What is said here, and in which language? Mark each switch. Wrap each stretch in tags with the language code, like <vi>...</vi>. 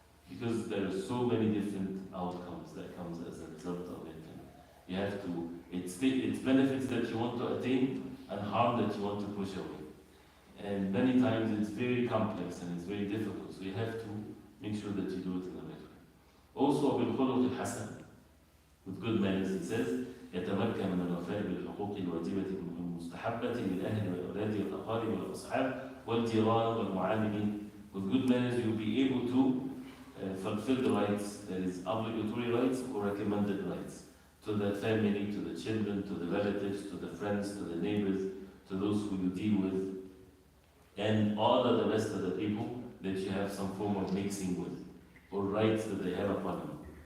<en>Because there are so many different outcomes that comes as a result of it. And you have to, it's benefits that you want to attain and harm that you want to push away. And many times it's very complex and it's very difficult. So you have to make sure that you do it in the right way. Also,</en> <ar>بالخلق الحسن,</ar> <en>with good manners, it says,</en> <ar>يتمكن من الوفاء بالحقوق الواجبة المستحبة للأهل والأولاد والأقارب والأصحاب والجيران والمعاملين.</ar> <en>With good manners, you'll be able to fulfill the rights, that is obligatory rights or recommended rights, to the family, to the children, to the relatives, to the friends, to the neighbors, to those who you deal with, and all of the rest of the people that you have some form of mixing with, or rights that they have upon you.</en>